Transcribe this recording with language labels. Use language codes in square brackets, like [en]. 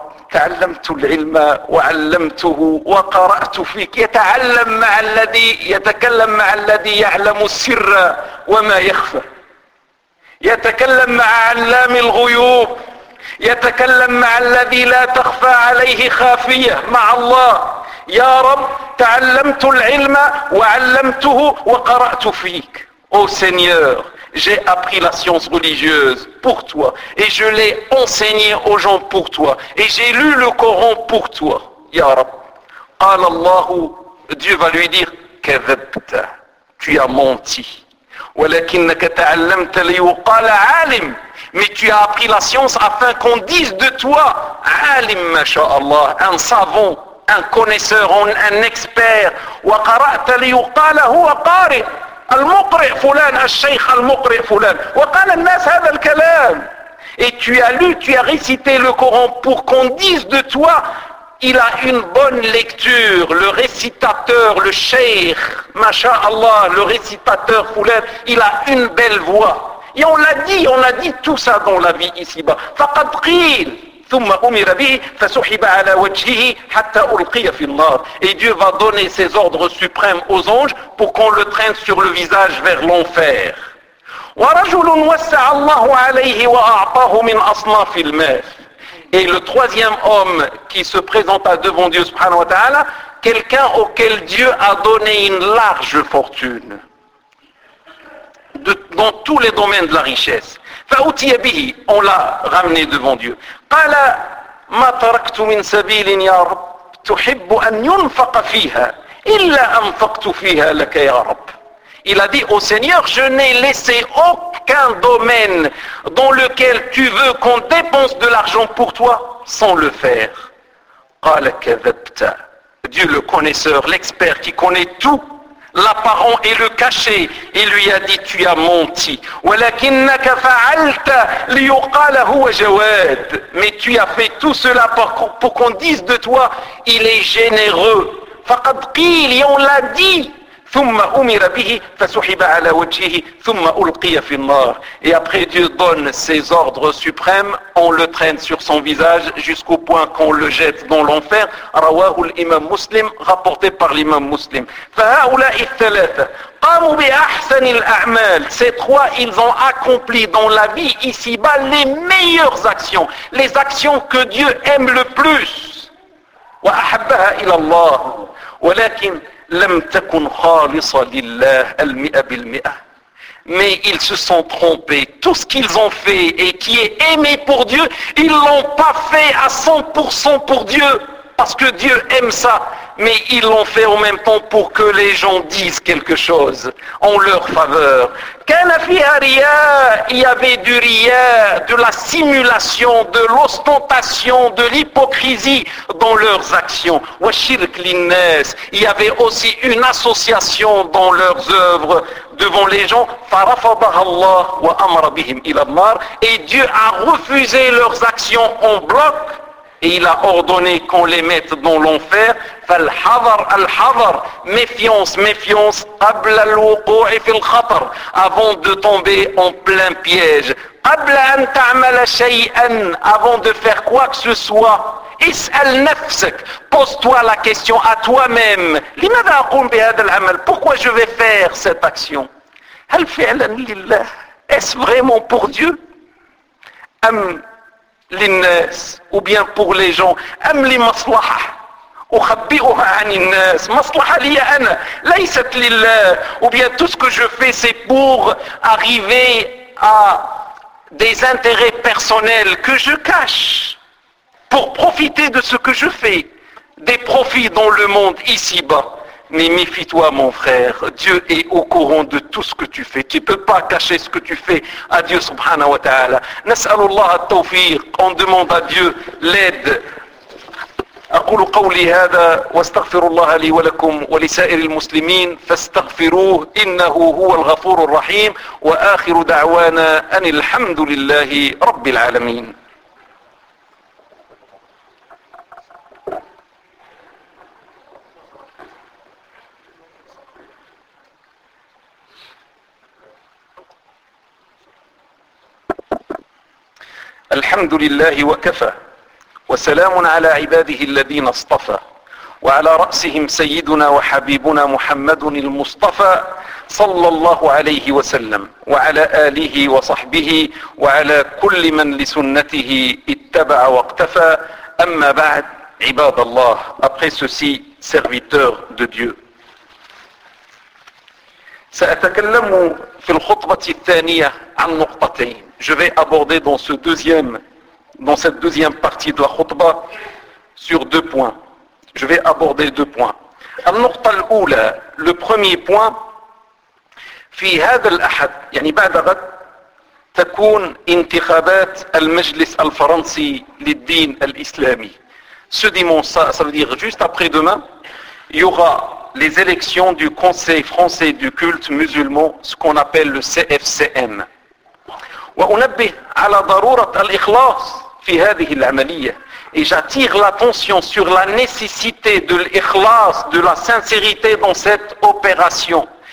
[ar] تعلمت العلم وعلمته وقرأت فيك, يتعلم مع الذي يتكلم مع الذي يعلم السر وما يخفى, يتكلم مع علام الغيوب, يتكلم مع الذي لا تخفى عليه خافية مع الله. يا رب تعلمت العلم وعلمته وقرأت فيك. [fr] Oh Seigneur, j'ai appris la science religieuse pour toi et je l'ai enseigné aux gens pour toi et j'ai lu le Coran pour toi. Ya Rab. [ar] قال الله, [fr] Dieu va lui dire, [ar] كذبت, [fr] tu as menti. [ar] ولكنك تعلمت ليقال عالم, [fr] mais tu as appris la science afin qu'on dise de toi [ar] عالم ما شاء الله, [fr] un savant, un connaisseur, un expert. [ar] وقرأت ليقال هو قارئ, المقرئ فلان, الشيخ المقرئ فلان, وقال الناس هذا الكلام. [fr] Et tu as lu, tu as récité le Coran pour qu'on dise de toi, il a une bonne lecture, le récitateur, le cheikh, masha'Allah, le récitateur fulan, il a une belle voix. Et on l'a dit tout ça dans la vie ici-bas. [ar] فَقَدْ قِيلْ ثُمَّ أُمِرَ بِهِ فَسُحِبَ عَلَى وَجْهِهِ حَتَّى أُلْقِيَ فِي النَّارِ. [fr] Et Dieu va donner ses ordres suprêmes aux anges pour qu'on le traîne sur le visage vers l'enfer. [ar] وَرَجُلٌ وَسَّعَ اللَّهُ عَلَيْهِ وَأَعْطَاهُ مِنْ أَصْنَافِ الْمَاثِ. [fr] Et le troisième homme qui se présenta devant Dieu subhanahu wa ta'ala, quelqu'un auquel Dieu a donné une large fortune dans tous les domaines de la richesse. [ar] فَأُتِيَ بِهِ, [fr] on l'a ramené devant Dieu. [ar] قَالَ مَا تَرَكْتُ مِنْ سَبِيلٍ يَا رَبِّ, تحب أن ينفق فيها إلا أنفقت فيها لك يا رب. [fr] Il a dit au Seigneur, je n'ai laissé aucun domaine dans lequel tu veux qu'on dépense de l'argent pour toi sans le faire. [ar] قال كذبت. [fr] Dieu le connaisseur, l'expert qui connaît tout, l'apparent et le caché, il lui a dit, tu as menti. [ar] وَلَكِنَّكَ فَعَلْتَ لِيُقَالَ هُوَ جَوَادٍ. [fr] Mais tu as fait tout cela pour qu'on dise de toi, il est généreux. [ar] فَقَدْ قِيلَ. [fr] Et on l'a dit. [ar] ثُمَّ أُمِرَ بِهِ فَسُحِبَ عَلَى وَجْهِهِ ثُمَّ أُلْقِيَ فِي النَّارِ. [fr] Et après Dieu donne ses ordres suprêmes, on le traîne sur son visage jusqu'au point qu'on le jette dans l'enfer. [ar] رَوَاهُ الْإِمَامُ مُسْلِمُ. [fr] Rapporté par l'imam muslim. [ar] فَهَؤُلَاءِ الثَّلَاثَ قَامُوا بِأَحْسَنِ الْأَعْمَالِ. [fr] Ces trois, ils ont accompli dans la vie ici-bas les meilleures actions, les actions que Dieu aime le plus. [ar] وَأَحَبَّهَا إِلَى اللَّهِ وَلَكِنْ لم تكن خالصة لله المئة بالمئة. [fr] Mais ils se sont trompés. Tout ce qu'ils ont fait et qui est aimé pour Dieu, ils ne l'ont pas fait à 100% pour Dieu, parce que Dieu aime ça. Mais ils l'ont fait en même temps pour que les gens disent quelque chose en leur faveur. [ar] كان فيها رياء. [fr] Il y avait du ria, de la simulation, de l'ostentation, de l'hypocrisie dans leurs actions. [ar] وشرك للناس. [fr] Il y avait aussi une association dans leurs œuvres devant les gens. [ar] فرفضها الله وأمر بهم إلى النار. [fr] Et Dieu a refusé leurs actions en bloc. Et il a ordonné qu'on les mette dans l'enfer. [ar] فالحذر الحذر. [fr] Méfiance, méfiance. [ar] قبل الوقوع في الخطر. [fr] Avant de tomber en plein piège. [ar] قبل أن تعمل شيئاً. [fr] Avant de faire quoi que ce soit. [ar] اسأل نفسك. [fr] Pose-toi la question à toi-même. [ar] لماذا أقوم بهذا العمل؟ [fr] Pourquoi je vais faire cette action؟ [ar] هل فعلاً لله؟ [fr] Est-ce vraiment pour Dieu؟ [ar] أم للناس، [fr] ou bien pour les gens. [ar] أم لمصلحة أخبئها عن الناس. مصلحة لي أنا ليست لله. [fr] Ou bien tout ce que je fais c'est pour arriver à des intérêts personnels que je cache pour profiter de ce que je fais, des profits dans le monde ici-bas. Mais méfie-toi mon frère, Dieu est au courant de tout ce que tu fais. Tu ne peux pas cacher ce que tu fais à Dieu subhanahu wa ta'ala. [ar] نسأل الله التوفيق. [fr] On demande à Dieu l'aide. [ar] أقول قولي هذا واستغفر الله لي ولكم ولسائر المسلمين فاستغفروه إنه هو الغفور الرحيم وآخر دعوانا أن الحمد لله رب العالمين. الحمد لله وكفى وسلام على عباده الذين اصطفى وعلى رأسهم سيدنا وحبيبنا محمد المصطفى صلى الله عليه وسلم وعلى آله وصحبه وعلى كل من لسنته اتبع واقتفى. أما بعد عباد الله. [fr] Après ceci, serviteur de Dieu. [ar] سأتكلم في الخطبة الثانية عن نقطتين. [fr] Je vais aborder dans ce deuxième, dans cette deuxième partie de la khutbah sur deux points. Je vais aborder deux points. [ar] Al-Nuqta al-Oula, [fr] le premier point, [ar] في هذا الأحد, يعني بعد غد, تكون انتخابات المجلس الفرنسي للدين الإسلامي. [fr] Ce dimanche, ça veut dire juste après demain, il y aura les élections du Conseil français du culte musulman, ce qu'on appelle le CFCM. [ar] وأنبه على ضرورة الإخلاص في هذه العملية. [fr] Et j'attire l'attention sur la nécessité de l'ikhlas, de la sincérité dans cette opération.